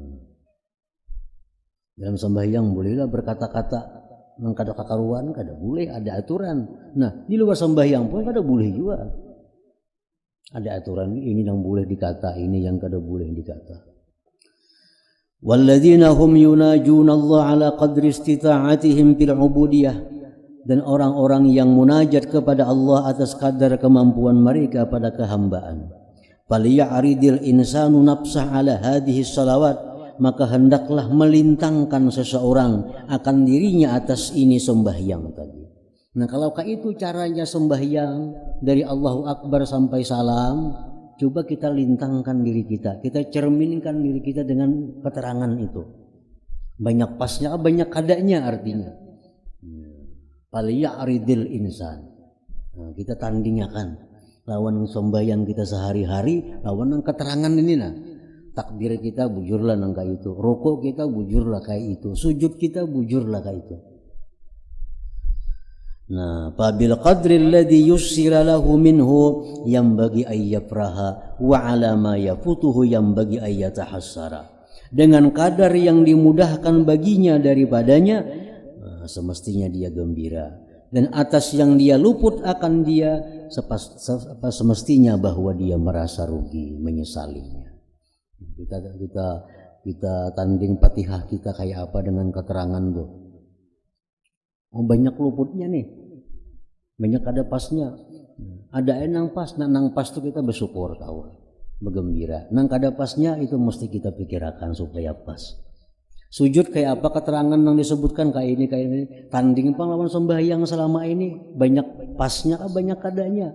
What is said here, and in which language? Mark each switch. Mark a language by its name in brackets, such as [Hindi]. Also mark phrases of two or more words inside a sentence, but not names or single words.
[Banjar] Dalam sembahyang bolehlah berkata-kata nang kada kakaruan, kada boleh, ada aturan. Nah, di luar sembahyang pun kada boleh juga. Ada aturan, ini yang boleh dikata, ini yang kada boleh dikata. [Arabic] والذين هم يناجون الله على قدر استطاعتهم في العبودية. [Indonesian] dan orang-orang yang munajat kepada Allah atas kadar kemampuan mereka pada kehambaan. [Arabic] فليعرض الإنسان نفسه على هذه الصلوات, [Indonesian] maka hendaklah melintangkan seseorang akan dirinya atas ini sembahyang tadi. Nah, kalau itu caranya sembahyang dari [Arabic] الله أكبر [Indonesian] sampai salam, coba kita lintangkan diri kita cerminkan diri kita dengan keterangan itu. [Banjar] Banyak pasnya, banyak kadanya artinya. [Arabic] فليعرض الإنسان. [Banjar] Nah, kita tandingakan lawan sembahyang kita sehari-hari, lawan keterangan ini nah. Takbir kita bujurlah nang kayak itu, rukuk kita bujurlah kayak itu, sujud kita bujurlah kayak itu. [Arabic] Nah, فبالقدر الذي يسر له منه ينبغي أن يفرح وعلى ما يفوته ينبغي أن يتحسر. [Indonesian] Dengan kadar yang dimudahkan baginya daripadanya, semestinya dia gembira, dan atas yang dia luput akan dia semestinya bahwa dia merasa rugi, menyesalinya. [Banjar] Kita tanding Fatihah kita kayak apa dengan keterangan tuh. Oh, banyak luputnya nih, banyak ada pasnya, ada nang pas, nang pas tuh kita bersyukur tahu, bergembira. Nang kada pasnya itu mesti kita pikirkan supaya pas. Sujud kayak apa keterangan yang disebutkan kayak ini, tanding pahlawan sembahyang selama ini banyak pasnya, banyak kadanya.